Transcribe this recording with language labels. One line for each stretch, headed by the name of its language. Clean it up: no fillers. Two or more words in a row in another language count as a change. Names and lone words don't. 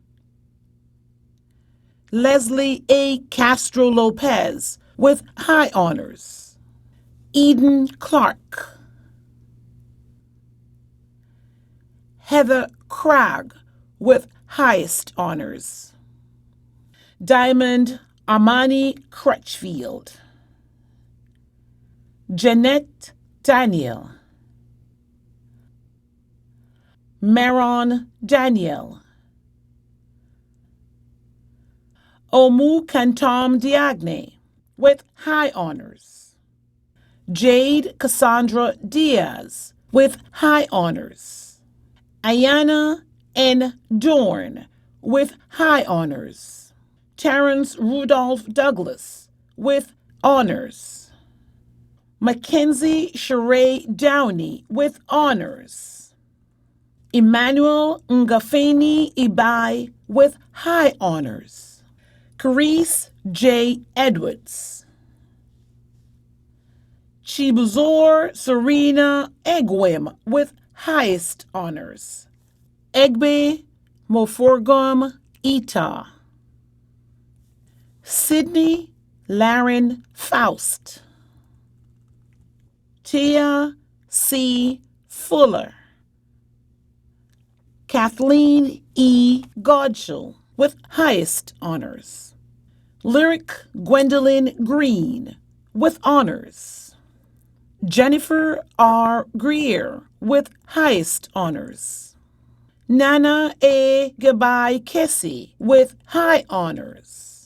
English: Leslie A. Castro Lopez with high honors. Eden Clark. Heather Cragg with highest honors. Diamond Armani Crutchfield. Jeanette Daniel. Maron Daniel. Omu Kantom Diagne with high honors. Jade Cassandra Diaz with high honors. Ayana N. Dorn with high honors. Terrence Rudolph Douglas with honors. Mackenzie Sheree Downey with honors. Emmanuel Ngafeni Ibai with high honors. Carice J. Edwards. Chibuzor Serena Egwim with highest honors. Egbe Moforgum Ita. Sydney Laren Faust. Tia C. Fuller. Kathleen E. Godshall with highest honors. Lyric Gwendolyn Green with honors. Jennifer R. Greer with highest honors. Nana A. Gabai Kessie with high honors.